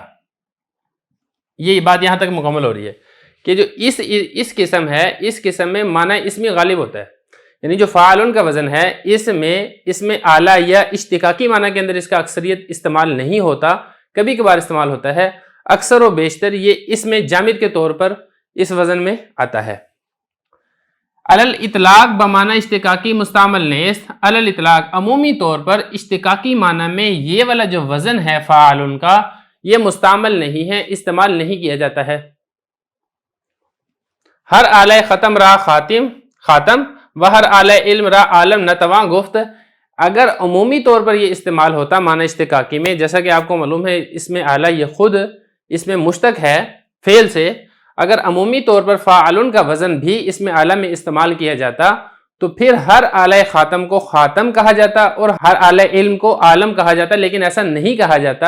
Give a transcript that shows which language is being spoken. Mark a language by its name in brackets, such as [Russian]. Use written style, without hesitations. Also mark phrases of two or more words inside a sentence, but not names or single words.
[Urdu] یہ بات یہاں تک مکمل ہو رہی ہے کہ جو اس قسم ہے، اس قسم میں معنی اسمی غالب ہوتا ہے، یعنی جو فاعلن کا وزن ہے اس میں اعلیٰ یا اشتقاقی معنی کے اندر اس کا اکثریت استعمال نہیں ہوتا، کبھی کبھار استعمال ہوتا ہے. اکثر و بیشتر یہ اس میں جامد کے طور پر اس وزن میں آتا ہے. [Persian] علل اطلاق بمعنی اشتقاقی مستعمل نیست. [Urdu] علل اطلاق عمومی طور پر اشتقاقی معنی میں یہ والا جو وزن ہے فاعلن کا، یہ مستعمل نہیں ہے، استعمال نہیں کیا جاتا ہے. [Persian] ہر آلہ ختم را خاتم و ہر آلہ علم را عالم نتواں گفت. [Urdu] اگر عمومی طور پر یہ استعمال ہوتا معنی اشتقاقی میں، جیسا کہ آپ کو معلوم ہے اس میں اعلیٰ یہ خود اس میں مشتق ہے فعل سے، اگر عمومی طور پر فاعلن کا وزن بھی اس میں اعلیٰ میں استعمال کیا جاتا تو پھر ہر آلہ خاتم کو خاتم کہا جاتا اور ہر آلہ علم کو عالم کہا جاتا، لیکن ایسا نہیں کہا جاتا.